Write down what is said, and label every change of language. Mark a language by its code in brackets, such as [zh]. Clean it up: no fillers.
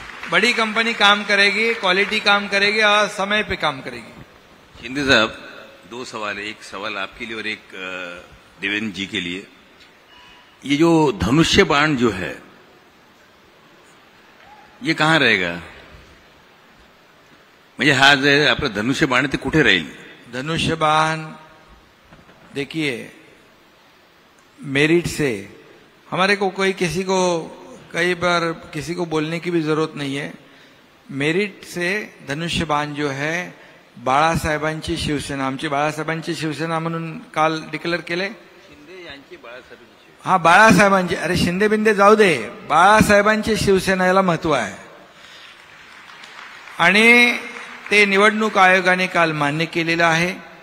[hi] बड़ी कंपनी काम करेगी, क्वालिटी काम करेगी और समय पे काम करेगी। शिंदे साहब, दो सवाल है, एक सवाल आपके लिए और एक देवेंद्र जी के लिए। ये जो धनुष्य बाण जो है ये कहाँ रहेगा? [mr] म्हणजे हा जे आपलं धनुष्य बाण ते कुठे राहील? [hi] धनुष्यबाण देखिए, मेरिट से हमारे को कोई किसी को कई बार किसी को बोलने की भी जरूरत नहीं है। मेरिट से धनुष्यबाण जो है [mr] बाळासाहेबांची शिवसेना, आमची बाळासाहेबांची शिवसेना म्हणून काल डिक्लेअर केले। हा, बाळासाहेबांची, अरे शिंदे बिंदे जाऊ दे, बाळासाहेबांची शिवसेना याला महत्व आहे आणि ते निवडणूक आयोगाने काल मान्य केलेलं आहे।